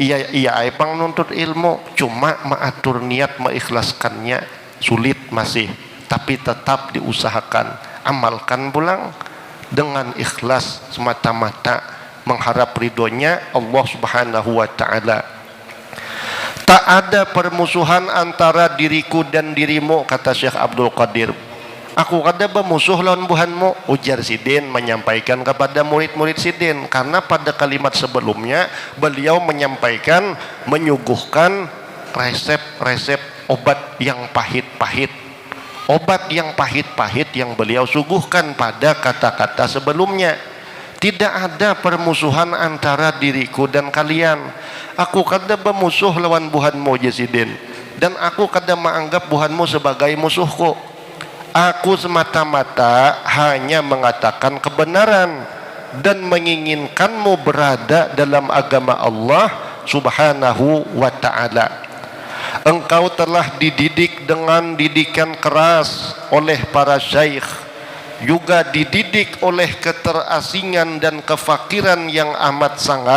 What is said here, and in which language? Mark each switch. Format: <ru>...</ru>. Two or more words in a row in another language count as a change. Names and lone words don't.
<bjn>Iya pang nuntut ilmu, cuma mengatur niat mengikhlaskannya sulit masih, tapi tetap diusahakan.</bjn> <id>Amalkan pulang dengan ikhlas semata-mata mengharap ridhonya Allah</id> <ar>Subhanahu wa ta'ala.</ar> <id>Tak ada permusuhan antara diriku dan dirimu, kata Syekh Abdul Qadir.</id> <bjn>Aku kada bermusuh lawan buhanmu, ujar Sidin menyampaikan kepada murid-murid Sidin,</bjn> <id>karena pada kalimat sebelumnya beliau menyampaikan, menyuguhkan resep-resep obat yang pahit-pahit. Obat yang pahit-pahit yang beliau suguhkan pada kata-kata sebelumnya. Tidak ada permusuhan antara diriku dan kalian.</id> <bjn>Aku kada bermusuh lawan buhanmu Jasidin, dan aku kada menganggap buhanmu sebagai musuhku.</bjn> <id>Aku semata-mata hanya mengatakan kebenaran dan menginginkanmu berada dalam agama Allah</id> <ar>Subhanahu wa ta'ala.</ar> <id>Engkau telah dididik dengan didikan keras oleh para syekh, juga dididik oleh keterasingan dan kefakiran yang amat sangat.</id>